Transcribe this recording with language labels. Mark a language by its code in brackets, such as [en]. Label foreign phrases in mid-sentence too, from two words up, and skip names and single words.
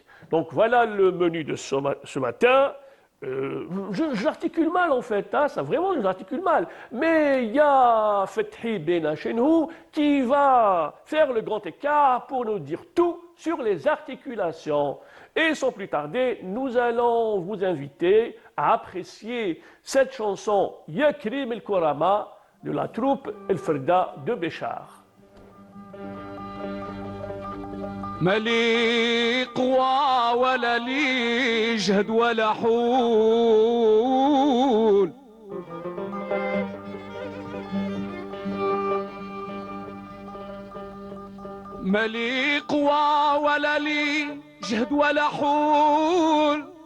[fr] Donc voilà le menu de ce matin. J'articule mal en fait, hein, ça vraiment j'articule mal. Mais il y a Fethi Bena chez nous qui va faire le grand écart pour nous dire tout sur les articulations. Et sans plus tarder, nous allons vous inviter à apprécier cette chanson Yakrim El Korama de la troupe El Ferda de Béchar. [ar] ما لي قوى ولا لي جهد ولا حول ما لي قوى ولا لي جهد ولا حول